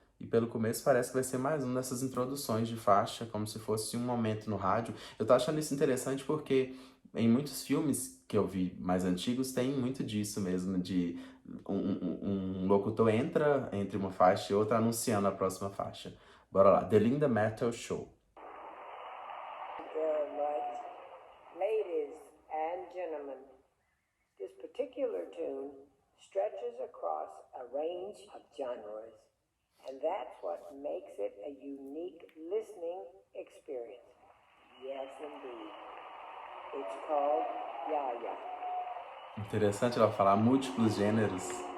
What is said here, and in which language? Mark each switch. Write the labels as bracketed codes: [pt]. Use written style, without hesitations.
[pt] E pelo começo parece que vai ser mais uma dessas introduções de faixa, como se fosse um momento no rádio. Eu tô achando isso interessante porque em muitos filmes que eu vi mais antigos tem muito disso mesmo, de um locutor entra entre uma faixa e outra anunciando a próxima faixa. Bora lá, The Linda Metal Show. [en] Very much. Ladies and gentlemen, this particular tune stretches across a range of genres, and that's what makes it a unique listening experience. Yes, indeed. It's called Ya Ya. [pt] Interessante ela falar múltiplos gêneros.